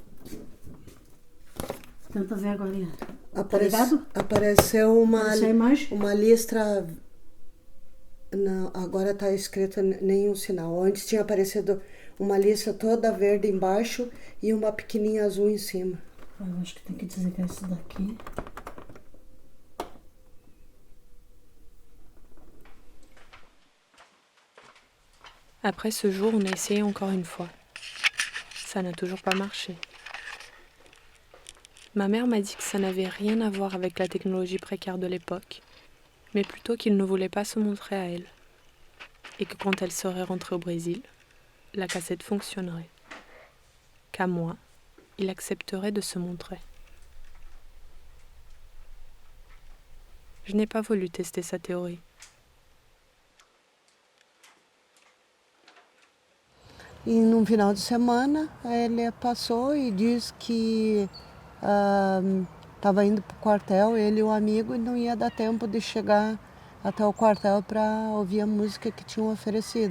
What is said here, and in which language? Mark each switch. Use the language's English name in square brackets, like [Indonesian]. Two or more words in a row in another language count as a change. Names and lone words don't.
[Portuguese] Tenta ver agora. Tá ligado? Apareceu Essa imagem? uma lista. Não, agora tá escrito nenhum sinal. Antes tinha aparecido uma lista toda verde embaixo e uma pequenininha azul em cima. Eu acho que tem que desligar isso daqui. [French] Après ce jour, on a essayé encore une fois. Ça n'a toujours pas marché. Ma mère m'a dit que ça n'avait rien à voir avec la technologie précaire de l'époque, mais plutôt qu'il ne voulait pas se montrer à elle, et que quand elle serait rentrée au Brésil, la cassette fonctionnerait. Qu'à moi, il accepterait de se montrer. Je n'ai pas voulu tester sa théorie. [Portuguese] E num final de semana ele passou e disse que estava indo para o quartel, ele e o amigo, e não ia dar tempo de chegar até o quartel para ouvir a música que tinham oferecido.